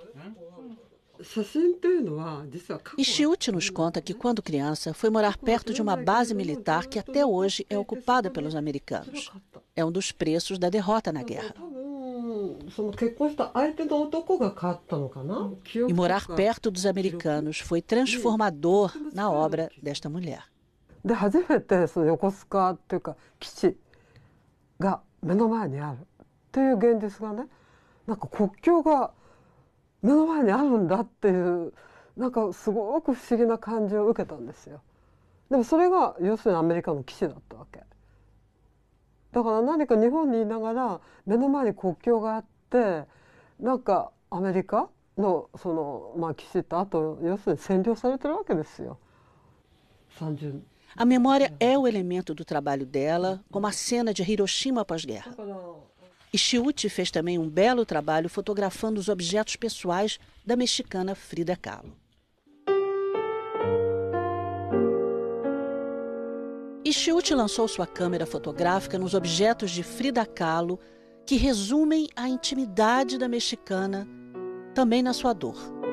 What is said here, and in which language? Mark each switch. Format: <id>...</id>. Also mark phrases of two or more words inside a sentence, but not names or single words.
<pt>Ishiuchi nos conta que, quando criança, foi morar perto de uma base militar que até hoje é ocupada pelos americanos. É um dos preços da derrota na guerra. E morar perto dos americanos foi transformador na obra desta mulher.</pt> <ja>で初めてその横須賀っていうか基地が目の前にあるっていう現実がね、なんか国境が目の前にあるんだっていうなんかすごく不思議な感じを受けたんですよ。でもそれが要するにアメリカの基地だったわけ。だから何か日本にいながら目の前に国境があってなんかアメリカのその基地ってあと要するに占領されてるわけですよ。30</ja> <pt>A memória é o elemento do trabalho dela, como a cena de Hiroshima pós-guerra. E Chiuchi fez também um belo trabalho fotografando os objetos pessoais da mexicana Frida Kahlo. E Chiuchi lançou sua câmera fotográfica nos objetos de Frida Kahlo, que resumem a intimidade da mexicana, também na sua dor.</pt>